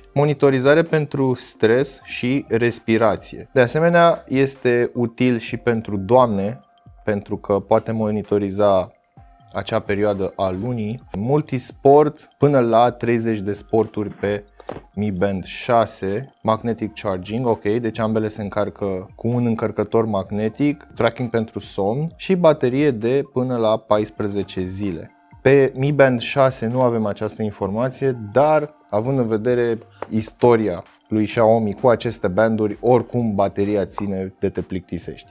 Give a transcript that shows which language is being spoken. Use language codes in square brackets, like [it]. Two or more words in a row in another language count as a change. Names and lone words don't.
[ro] Monitorizare pentru stres și respirație. De asemenea, este util și pentru doamne, pentru că poate monitoriza acea perioadă a lunii, multisport până la 30 de sporturi pe Mi Band 6, [en] magnetic charging, [ro] ok, deci ambele se încarcă cu un încărcător magnetic, tracking pentru somn și baterie de până la 14 zile. Pe Mi Band 6 nu avem această informație, dar având în vedere istoria lui Xiaomi cu aceste banduri, oricum bateria ține de te plictisești.